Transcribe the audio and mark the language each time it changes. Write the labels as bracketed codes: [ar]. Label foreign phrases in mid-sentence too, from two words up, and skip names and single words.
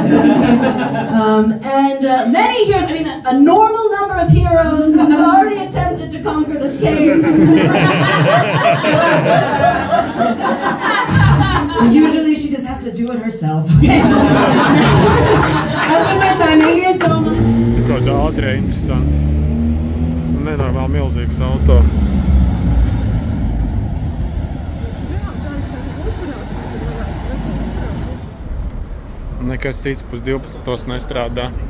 [en] And many heroes, I mean, a normal number of heroes have already attempted to conquer this cave. Usually she just has to do it herself. Okay? That's been my time. Thank you so much. [lv] Kaut kā ātrē interesanti. Nenormāli milzīgs auto. Nekas cits pus 12 nestrādā.